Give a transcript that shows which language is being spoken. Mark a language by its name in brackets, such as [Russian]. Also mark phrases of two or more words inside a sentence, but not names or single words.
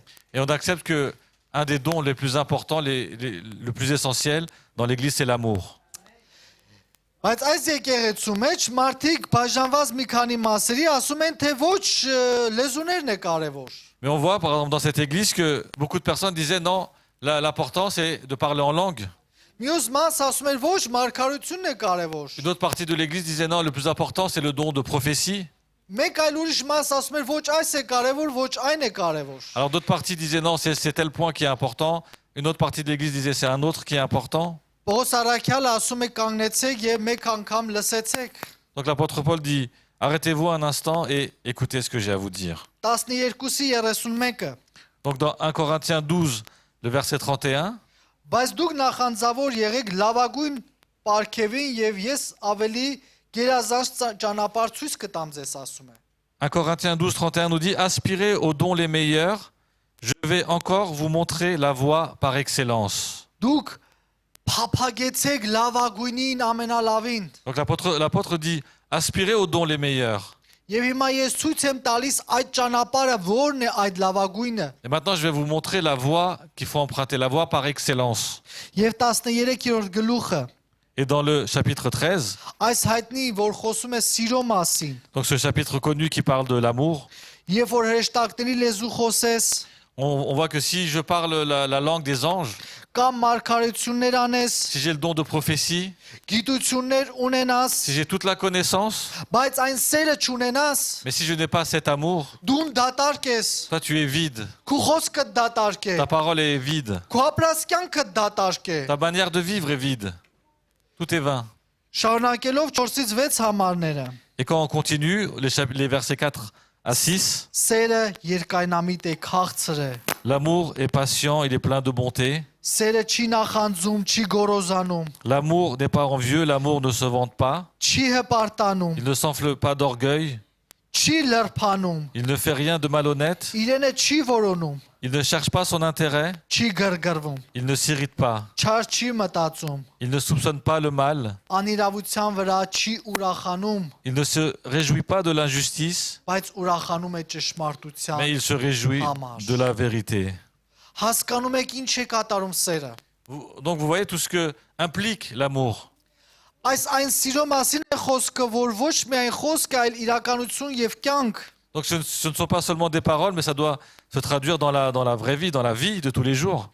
[French] Et on accepte que un des dons les plus importants, le plus essentiel dans l'Église, c'est l'amour. [Armenian] Բայց այս եկեղեցու մեջ մարդիկ բաժանված մի քանի մասերի ասում են, թե ոչ լեզուներն է կարևոր։ [French] Mais on voit, par exemple, dans cette Église que beaucoup de personnes disaient non, l'important c'est de parler en langue. [Armenian] Մյուս մաս ասում են, ոչ մարգարությունն է կարևոր։ [French] Une autre partie de l'Église disait non, le plus important c'est le don de prophétie. [Armenian] Մեկ այլ ուրիշ մաս ասում են, ոչ այս է կարևոր, ոչ այն է կարևոր։ [French] Alors d'autres parties disaient non, c'est tel point qui est important. Une autre partie de l'Église disait c'est un autre qui est important. [Armenian] Պողոս Արաքյալը ասում է կանգնեցեք եւ մեկ անգամ լսեցեք։ [French] Donc l'apôtre Paul dit arrêtez-vous un instant et écoutez ce que j'ai à vous dire. [Armenian] 12-ի 31-ը [French] Donc dans 1 Corinthiens 12, le verset 31, [Armenian] Բայց դուք նախանձավոր եղեք լավագույն պարգևին եւ ես ավելի գերազանց ճանապարհ ցույց կտամ ձեզ ասում է։ [French] 1 Corinthiens 12, 31 nous dit aspirez aux dons les meilleurs, je vais encore vous montrer la voie par excellence. [Armenian] Դուք փափագեցեք լավագույնին ամենալավին։ [French] Donc l'apôtre dit aspirez aux dons les meilleurs. [Armenian] Եվ հիմա ես ցույց եմ տալիս այդ ճանապարհը որն է այդ լավագույնը։ [French] Et maintenant je vais vous montrer la voie qu'il faut emprunter, la voie par excellence. [Armenian] Եվ 13-րդ գլուխը [French] Et dans le chapitre 13, [Armenian] այս հայտնի որ խոսում է սիրո մասին։ [French] donc ce chapitre connu qui parle de l'amour, [Armenian] Երբ որ հրեշտակների լեզու խոսես, [French] on voit que si je parle la langue des anges, [Armenian] կամ մարգարություններ անես, [French] si j'ai le don de prophétie, [Armenian] գիտություններ ունենաս, [French] si j'ai toute la connaissance, [Armenian] բայց այն սերը չունենաս, [French] mais si je n'ai pas cet amour, [Armenian] դու դատարկ ես, [French] toi tu es vide, [Armenian] քո խոսքը դատարկ է, [French] ta parole est vide, [Armenian] քո ապրած կյանքը դատարկ է։ [French] ta manière de vivre est vide, tout est vain. [Armenian] Շարունակելով 4-ից 6 համարները, [French] Et quand on continue, les versets 4 à 6, [Armenian] սերը երկայնամիտ է, քաղցր է, [French] l'amour est patient, il est plein de bonté. [Armenian] սերը չի նախանձում, չի գոռոզանում, [French] L'amour n'est pas envieux, l'amour ne se vante pas, [Armenian] չի հպարտանում, [French] il ne s'enfle pas d'orgueil, [Armenian] չի լրփանում, [French] il ne fait rien de malhonnête, [Armenian] իրենը չի որոնում, [French] il ne cherche pas son intérêt, [Armenian] չի գրգռվում, [French] il ne s'irrite pas, [Armenian] չար չի մտածում, [French] il ne soupçonne pas le mal, [Armenian] անիրավության վրա չի ուրախանում, [French] il ne se réjouit pas de l'injustice, [Armenian] բայց ուրախանում է ճշմարտության։ [French] mais il se réjouit de la vérité. [Armenian] Հասկանում եք ինչ է կատարում սերը։ [French] Donc vous voyez tout ce que implique l'amour. [Armenian] Այս այն սիրո մասին է խոսքը, որ ոչ միայն խոսք է, այլ իրականություն եւ կյանք։ [French] Donc ce ne sont pas seulement des paroles, mais ça doit se traduire dans la vraie vie, dans la vie de tous les jours.